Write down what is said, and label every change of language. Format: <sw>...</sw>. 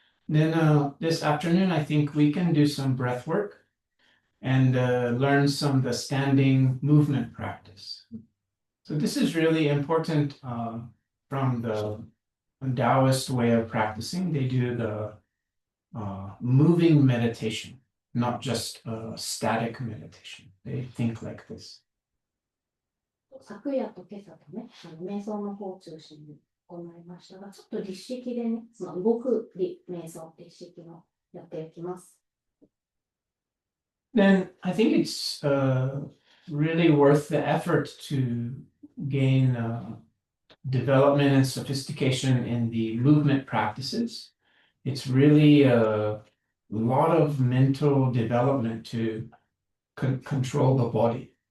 <en>Then this afternoon, I think we can do some breath work and learn some of the standing movement practice. So this is really important from the Taoist way of practicing. They do the moving meditation, not just static meditation. They think like this.</en> <ja>昨夜と今朝とね、瞑想の方を中心に行いましたが、ちょっと立式でね、その動く瞑想、立式のやっていきます。</ja> <en>Then I think it's really worth the effort to gain development and sophistication in the movement practices. It's really a lot of mental development to control the body.</en>